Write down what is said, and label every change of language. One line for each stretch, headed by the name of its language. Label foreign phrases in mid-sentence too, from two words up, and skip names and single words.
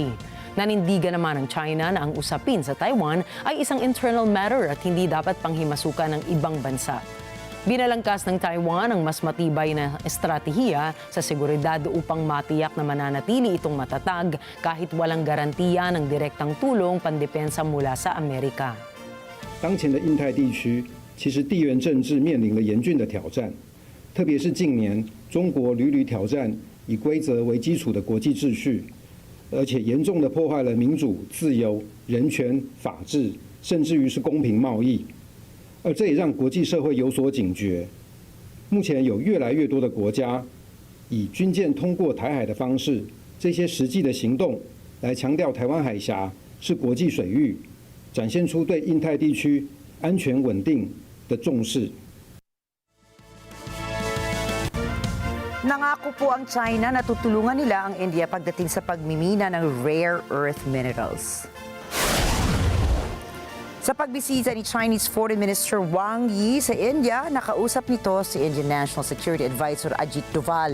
Filipino: Nanindigan naman ng China na ang usapin sa Taiwan ay isang
English: internal matter
Filipino: at hindi dapat panghimasukan ng ibang bansa. Binalangkas ng Taiwan ang mas matibay na estratehiya sa seguridad upang matiyak na mananatili itong matatag kahit walang garantiya ng direktang tulong pandepensa mula sa Amerika.
Chinese: 当前的印太地区，其实地缘政治面临了严峻的挑战，特别是近年中国屡屡挑战以规则为基础的国际秩序，而且严重的破坏了民主、自由、人权、法治，甚至于是公平贸易。而这也让国际社会有所警觉。目前有越来越多的国家以军舰通过台海的方式，这些实际的行动来强调台湾海峡是国际水域。展现出对印太地区安全稳定的重视。
Filipino: Nangako po ang China na tutulungan nila ang India pagdating sa pagmimina ng
English: rare earth minerals.
Filipino: Sa pagbisita ni
English: Chinese Foreign Minister
Filipino: Wang Yi sa India, nakausap nito si
English: Indian National Security Advisor
Filipino: Ajit Doval.